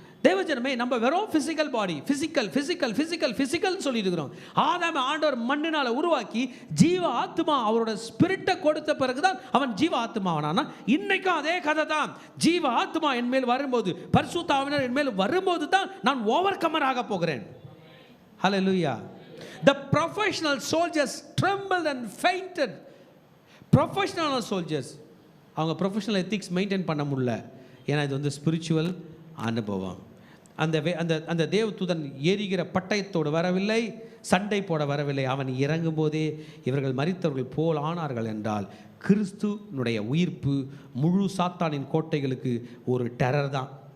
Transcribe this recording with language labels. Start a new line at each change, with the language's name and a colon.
Tamil: தேவஜனமே, நம்ம வெறும் physical body, physical physical physical physical சொல்லிட்டு இருக்கிறோம். ஆதாம ஆண்டவர் மண்ணினால உருவாக்கி ஜீவ ஆத்மா அவரோட ஸ்பிரிட்டை கொடுத்த பிறகுதான் அவன் ஜீவ ஆத்மாவானா. இன்னைக்கும் அதே கதை தான். ஜீவ ஆத்மா என் மேல் வரும்போது, பரிசுத்த ஆவியானவர் என் மேல் வரும்போது தான் நான் ஓவர் கமர் ஆக போகிறேன். ஹல்லேலூயா.
English: The professional soldiers trembled and fainted. Professional soldiers
Tamil: அவங்க ப்ரொஃபஷனல் எத்திக்ஸ் மெயின்டைன் பண்ண முடியல. ஏன்னா இது வந்து ஸ்பிரிச்சுவல் அனுபவம். அந்த தேவதூதன் எரிகிற பட்டயத்தோடு வரவில்லை, சண்டை போட வரவில்லை. அவன் இறங்கும் போதே இவர்கள் மரித்தவர்கள் போல் ஆனார்கள் என்றால் கிறிஸ்துனுடைய உயிர்ப்பு முழு சாத்தானின் கோட்டைகளுக்கு ஒரு டெரர் தான்.